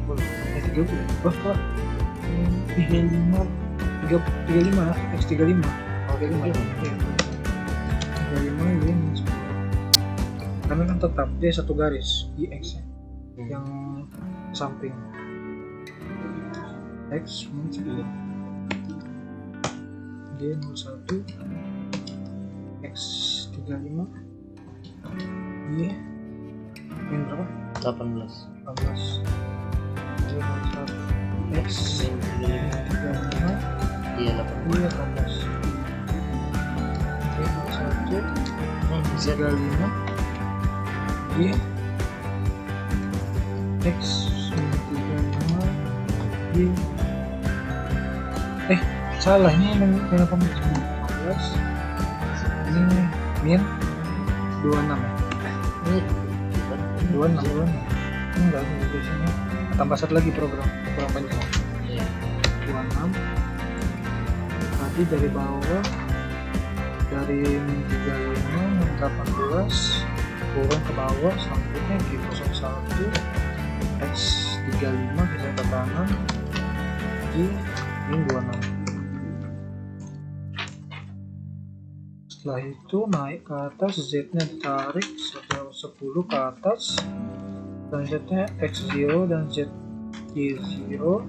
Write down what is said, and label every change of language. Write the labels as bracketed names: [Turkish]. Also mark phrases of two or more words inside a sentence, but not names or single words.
[Indonesian] X30 wah 35 X35 35 ini karena kan tetap dia satu garis IX nya yang samping X min 10 Y01 X35 Y min berapa? 18. 18 Y01 X Min 35 35, Y 18. Y 18 Y01 Z 35 Y X min 35 Y salah ini min 18 ini min 26 Ini 26 enggak di sini tambah satu lagi program panjang Iya. 26 tadi dari bawah dari min 35 min 18 turun ke bawah selanjutnya G01 X35 bisa ke kanan G min 26 setelah itu naik ke atas Z nya ditarik 10 ke atas dan Z nya X0 dan Z Y0